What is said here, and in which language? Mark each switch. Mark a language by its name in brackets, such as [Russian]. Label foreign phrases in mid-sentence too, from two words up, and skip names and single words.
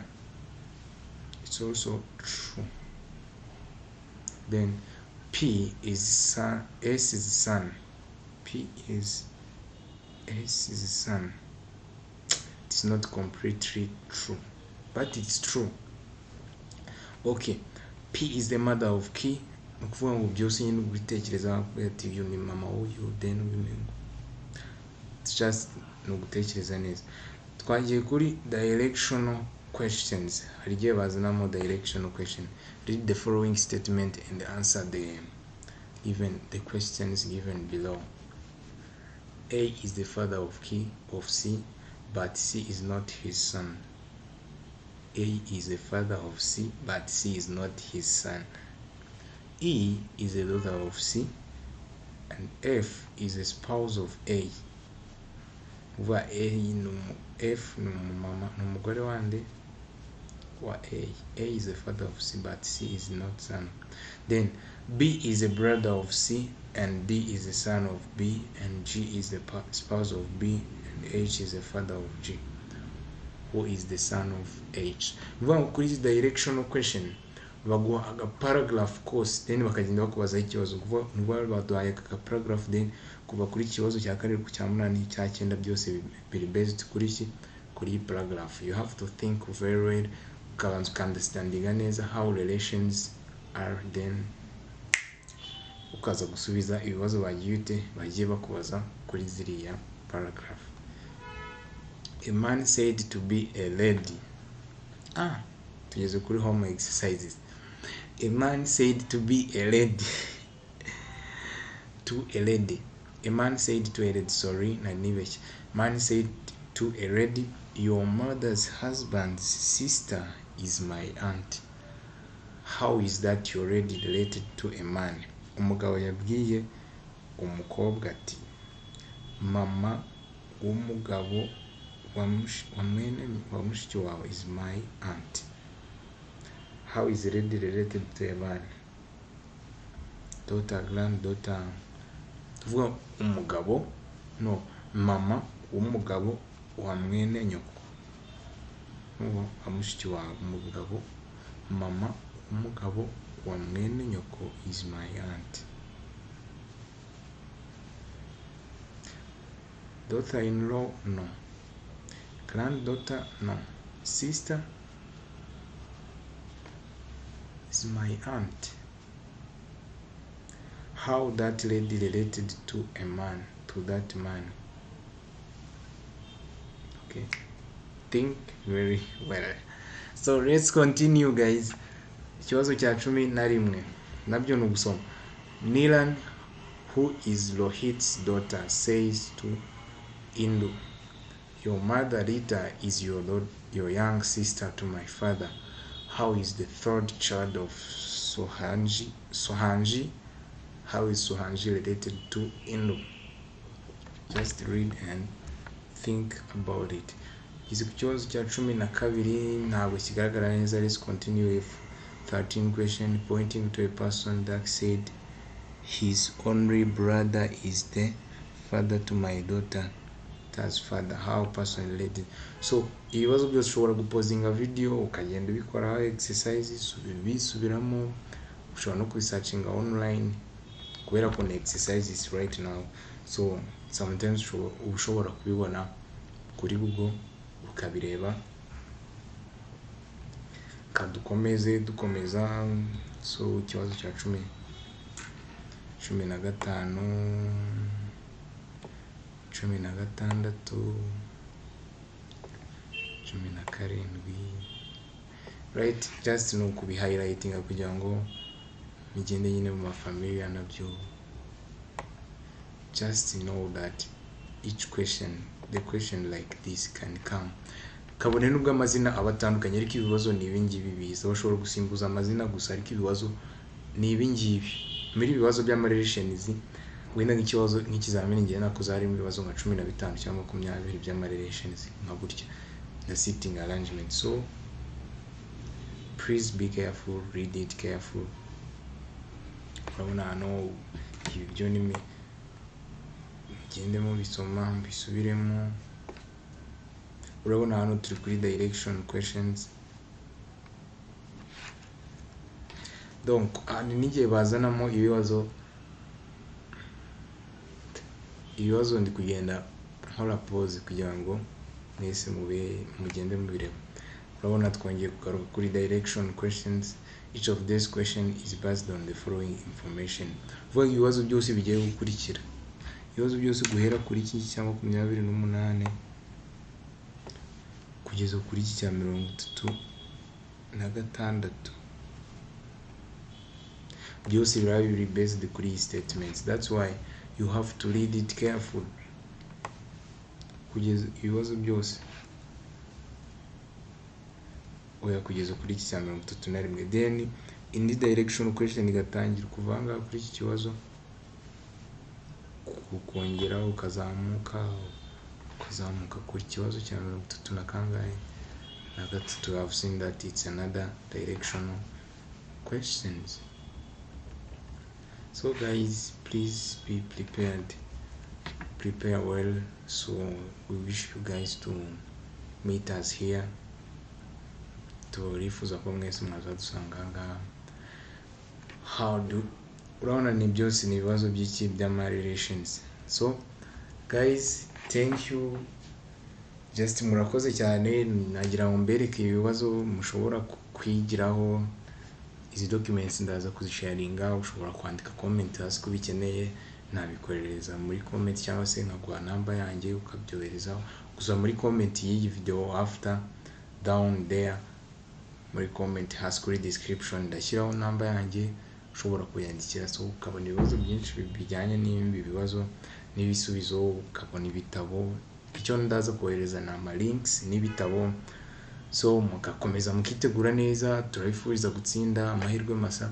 [English] It's also true. Then P is son. S is son. S is son. It's not completely true, but it's true. Okay, P is the mother of K. [Kinyarwanda] Ukuvuga ngo byose nyine ubitekereza ati uyu ni mama w'uyu, [English] then it's just no [Kinyarwanda] gutekereza neza. Twagiye kuri [English] directional questions. [Kinyarwanda] Hari igihe bazanamo [English] directional question. Read the following statement and answer the questions given below. A is the father of C, but C is not his son. A is the father of C, but C is not his son. E is the daughter of C, and F is the spouse of A. [Kinyarwanda] Uva F ni umumama, ni umugore wande wa A. [English] A is the father of C, but C is not son. Then B is the brother of C, and D is the son of B, and G is the spouse of B, and H is the father of G. Who is the son of H? [Kinyarwanda] Uva kuri [English] this directional question [Kinyarwanda] baguha aga [English] paragraph course, then [Kinyarwanda] bakagenda bakubaza ikibazo. Kuva baduhaye aka paragraph, then kuva kuri ikibazo cya karindwi ku cya munani cya cyenda byose biri based kuri paragraph. [English] You have to think very well, [Kinyarwanda] ukabanza understandinga neza [English] how relations are, then [Kinyarwanda] ukaza gusubiza ibibazo bagiye bakubaza kuri ziriya paragraph. [English] A man said to be a lady. [Kinyarwanda] Tugeze kuri home exercises. [English] A man said to be a lady. To a lady. A man said to a lady, sorry, nanibeshye. Man said to a lady, your mother's husband's sister is my aunt. How is that your lady related to a man? [Kinyarwanda] Umugabo yabwiye umukobwa ati, mama w'umugabo wa mushiki wawe [English] is my aunt. How is the lady related to a man? Daughter, granddaughter. [Kinyarwanda] Tuvuga umugabo, no, mama w'umugabo wa mwene nyoko. Wa mushiki wawe, umugabo, mama w'umugabo wa mwene nyoko [English] is my aunt. Daughter-in-law, no. Granddaughter, no. Sister is my aunt. How that lady related to a man, to that man? Okay, think very well. So let's continue, guys. [Kinyarwanda] Ikibazo cya 11 nabyo ni ugusoma. [English] Nilan, who is Rohit's daughter, says to Indu, your mother Rita is your young sister to my father. How is the third child of Sohanji? How is Sohanji related to Indu? Just read and think about it. [Kinyarwanda] Ikibazo cya 12 ntabwo kigaragara neza. [English] Let's continue with 13 question. Pointing to a person that said his only brother is the father to my daughter. That's father. How person related? So [Kinyarwanda] ibibazo byose ushobora gupozinga video ukagenda ubikoraho exercises ubisubiramo, ushobora no kubisearchinga online kubera ko exercises [English] right now. [Kinyarwanda] So sometimes ushobora kubibona kuri Google ukabireba. Dukomeza. So ikibazo cya 15 16 17 [English] right, just [Kinyarwanda] no kubi highlighting kugira ngo migende nyine mu mafamilia nabyo. [English] Just know that each question, the question like this can come. [Kinyarwanda] Kabone nubwo amazina abatandukanye ariko ibibazo ni ibingibi biza. Bashobora gusimbuza amazina gusa ariko ibibazo ni ibingibi. Muri ibibazo by'amarelations wenda nk'ikibazo nk'ikizamini ngiye nakoze harimo ibibazo nka 15 cyangwa 20 by'amarelations nka gutya na [English] sitting arrangement. So please be careful, read it careful. [Kinyarwanda] Urabona hano ibi byo ni gendemo bisoma mbisubiremo. Urabona hano turi kuri direction questions. Donc n'igihe bazanamo ibibazo ndi kugenda nkora pause kugira ngo mwese mugende mubireba. Urabona twongeye kugaruka kuri direction questions. [English] Each of these questions is based on the following information. [Kinyarwanda] Vuga ibibazo byose bigiye gukurikira. Ibibazo byose guhera kuri iki cyangwa 28 kugeza kuri iki cya 36 byose biraba biri based kuri statements. [English] That's why you have to read it careful. [Kinyarwanda] Kugeza ibibazo byose oya kugeza kuri iki cya 31. [English] Then in the direction question [Kinyarwanda] igatangira kuvanga kuri iki kibazo ukongera ukazamuka kuri kibazo cya 33 na kangahe na gatatu. [English] I've seen that it's another directional questions. So guys, please be prepared, prepare well. So we wish you guys to meet us here. [Kinyarwanda] Turifuza ko mwese mwazadusanga ngaha. Urabona ni byose ni ibibazo by'iki by'amarelations. [English] So guys, thank you, just [Kinyarwanda] murakoze cyane. Nagira ngo mbereke ibibazo mushobora kwigiraho. Izi documents ndaza kuzisharinga. Ushobora kwandika comment hasi ko bikeneye, nabikorereza muri comment cyangwa se nkaguha namba yanjye ukabyohereza. Gusa muri comment y'iyi video [English] after down there [Kinyarwanda] muri comment hasi kuri description ndashyiraho namba yanjye ushobora kuyandikira. So ukabona ibibazo byinshi bijyanye n'ibi bibazo n'ibisubizo, ukabona ibitabo. Icyo ndaza kohereza na ama links n'ibitabo. So mugakomeza mukitegura neza. Turabifuriza gutsinda amahirwe masa.